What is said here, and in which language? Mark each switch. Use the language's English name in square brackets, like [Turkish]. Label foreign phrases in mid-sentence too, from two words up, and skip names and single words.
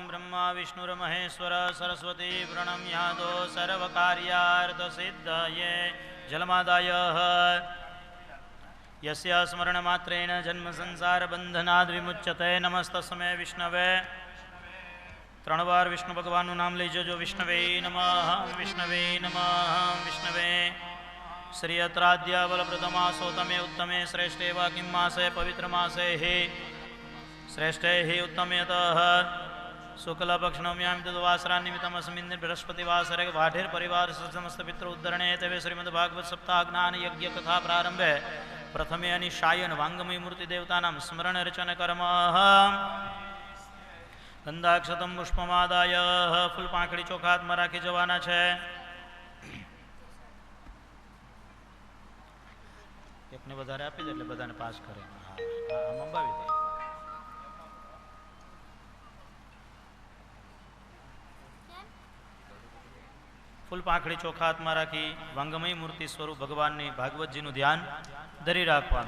[Sanskrit] ब्रह्मा विष्णुर्महेश्वर सरस्वती प्रणम्यादो सर्वकार्यार्थसिद्धये जलमादाय यस्य स्मरणमात्रेण जन्मसंसारबन्धनाद् विमुच्यते नमस्तस्मै विष्णवे. [Gujarati] 3 વાર વિષ્ણુ ભગવાનનું નામ લઈ જજો. [Sanskrit] विष्णवे नमः विष्णवे नमः विष्णवे. श्री अत्राद्य बलप्रदमा सौतमे उत्तमे श्रेष्ठे वा किम मासे पवित्र मासे हे श्रेष्ठे हि उत्तमेत शुक्लपक्षनम्यां तद्वासरा निमित्तमस्मिन् बृहस्पतिवासरे वाढेर परिवार समस्त पितृ उद्धरणे तवे श्रीमद्भागवत सप्ताह ज्ञान यज्ञ कथा प्रारंभे प्रथमे अनिशायन वांगमय मूर्ति देवतानां स्मरण रचन कर्म. गंधाक्षतम पुष्पमादाय [Gujarati] फूल પાંખડી ચોખા હાથમાં રાખી જવાના છે. એકને વધારે આપી દે એટલે બધાને પાસ કરે. આમ અંબાવી દે. ફૂલ પાંખડી ચોખા હાથમાં રાખી વાંગમય મૂર્તિ સ્વરૂપ ભગવાનની ભાગવતજીનું ધ્યાન ધરી રાખવાનું.